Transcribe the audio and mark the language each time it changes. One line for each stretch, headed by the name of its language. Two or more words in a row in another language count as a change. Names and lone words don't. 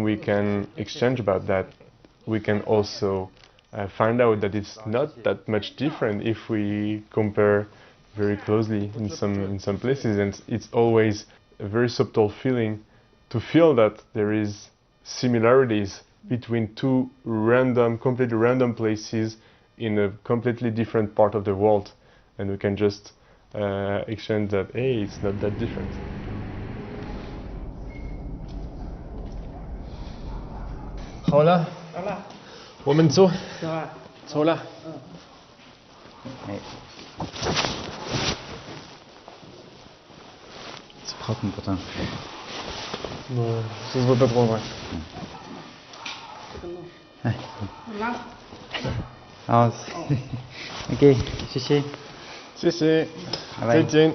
English: we can exchange about that, we can also find out that it's not that much different if we compare very closely in some places, and it's always a very subtle feeling to feel that there is similarities between two completely random places in a completely different part of the world, and we can just exchange that, hey, it's not that different.
Chinese: 好了，我们走，走了。
French: C'est propre mon potin. Non, ça se voit pas trop en vrai.
Chinese: Ah, ok, 谢谢。谢谢，拜拜。再见。